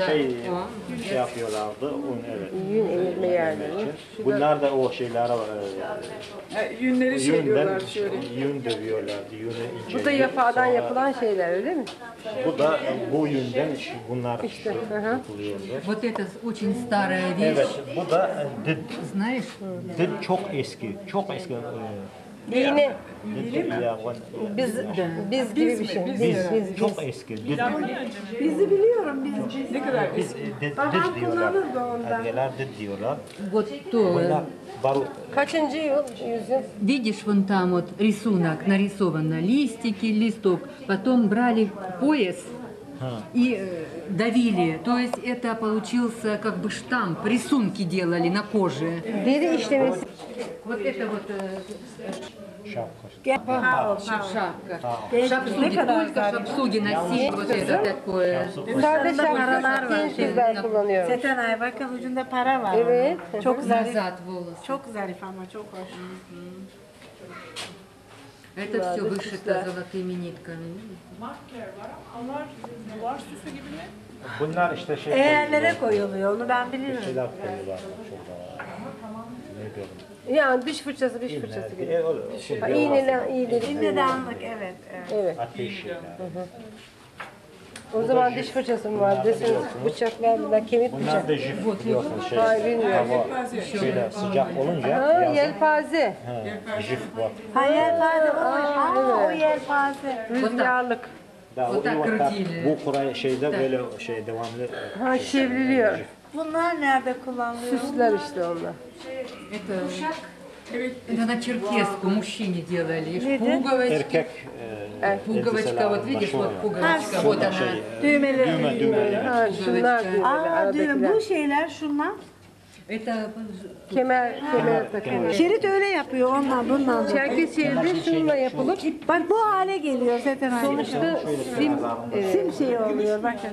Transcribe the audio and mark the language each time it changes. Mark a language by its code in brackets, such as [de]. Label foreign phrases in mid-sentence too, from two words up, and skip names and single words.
[tr] Şey yapıyorlardı, un evet. Yün eğirme yerleri. Bunlar da o şeyler var. Yünleri şey diyorlar şöyle. Yün dövüyorlardı, yünü Bu da yafadan yapılan şeyler öyle mi? Bu da bu yünden bunlar İşte, hı hı. yapılıyordu. [ru] Вот это очень старая вещь, [tr] Evet, bu da did. [ru] знаешь? [tr] Did çok eski, çok eski. İğne. Did ya, Biz gibi bir şey. Biz. çok eski. Did. Bizi biliyorum biz. Ne kadar Biz did diyorlar. Ergeler did diyorlar. [ru] Вот то. [tr] Bunlar barut. Kaçıncı yüzyıl? [ru] Видишь, вон там вот рисунок нарисовано, листики, листок. Потом брали пояс и давили. То есть это получился как бы штамп, рисунки делали на коже. [tr] Deri işlemesi. [ru] Вот это вот [tr] Şapka. [ru] шапка. Шапсуги, только шапсуги носили вот это такое. [tr] Sadece şapkalar genç kızlar kullanıyor. Setenay bakın ucunda para var. Evet. Çok zarif. [ru] Назад волосы. [tr] Çok zarif ama çok hoş. [ru] Это все вышито золотыми нитками. [tr] Makyaj var ama onlar duvar süsü gibi mi? Bunlar işte şey Eğerlere koyuluyor onu ben biliyorum. şeyler koyuyorlar. Şurada. Ne diyorum? Yani diş fırçası gibi. Ha, İğneler. iğneler. İğnedanlık evet. Evet. Ateş şeyler. O zaman diş fırçası mı var? Desin bıçaklar bunlar kemik bıçak. Bunlar da jif biliyorsun şey. Hayır, bilmiyorum. Hava şeyde sıcak olunca Ha, yazın yelpaze. jif var. Ha yelpaze o yelpaze. Rüzgarlık. Da, O da o- kırıtıyla. bu kuray şeyde böyle şey devamlı. Ha çevriliyor. Bunlar nerede kullanılıyor? Süsler işte onlar. [ru] Это на черкеску мужчине делали. Пуговочки. [tr] Erkek [ru] Пуговочка, вот видишь, вот пуговочка. Вот она. [tr] Düğmeleri. düğmeli. Ha şunlar düğmeli Aa düğüm aradakiler. bu şeyler şunlar. [ru] Это [tr] Kemer takılıyor. Şerit öyle yapıyor ondan bundan. Çerkez şeridi şununla yapılıp Bak bu hale geliyor Setenay. sonuçta sim Sim şey oluyor bakın.